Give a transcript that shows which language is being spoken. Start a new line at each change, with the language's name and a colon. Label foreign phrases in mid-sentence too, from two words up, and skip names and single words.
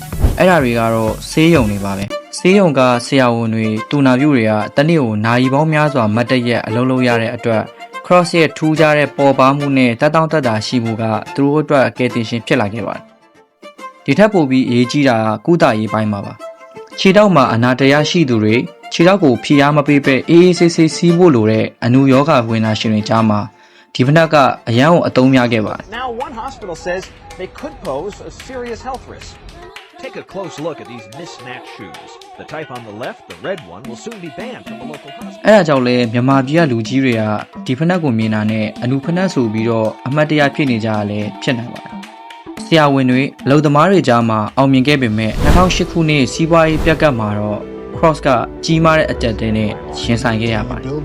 Burmese: အဲ့ဒါတွေကတော့ဆေးရုံတွေပါပဲဆေးရုံကဆရာဝန်တွေတူနာပြုတွေကတနေ့ကိုနာရီပေါင်းများစွာမတ်တရက်အလုပ်လုပ်ရတဲ့အတွက် cross ရဲ့ထူးခြားတဲ့ပေါ်ပါမှုနဲ့တက်တောင့်တက်တာရှိမှုကသူတို့အတွက်ကယ်တင်ရှင်ဖြစ်လာခဲ့ပါတယ်ဒီထက်ပိုပြီးအရေးကြီးတာကကုသရေးပိုင်းမှာပါခြေထောက်မှာအနာတရားရှိသူတွေခြေထောက်ကိုဖိအားမပေးပဲအေးအေးဆေးဆေးစီးဖို့လိုတဲ့အနုယောဂဝင်နာရှင်တွေကြားမှာဒီဖက်နှက်ကအရန်ကိုအသုံးများခဲ့ပါတယ်
English: Now one hospital says they could pose a serious health risk. Take a close look at these mismatched shoes. The type on the left, the red one, will soon be banned from the local hospital.
Burmese: အဲ့ဒါကြောင့်လဲမြန်မာပြည်ကလူကြီးတွေကဒီဖက်နှက်ကိုမြင်တာနဲ့အနုဖက်နှက်ဆိုပြီးတော့အမှတ်တရဖြစ်နေကြရလဲဖြစ်နိုင်ပါတယ်ဆရာဝန်တွေအလုပ်သမားတွေကြားမှာအောင်မြင်ခဲ့ပေမဲ့2008ခုနှစ်စီးပွားရေးပြက်ကတ်မှာတော့ cross ကကြီးမားတဲ့အကျက်တဲနဲ့ရှင်ဆိုင်ခဲ့ရပါတယ်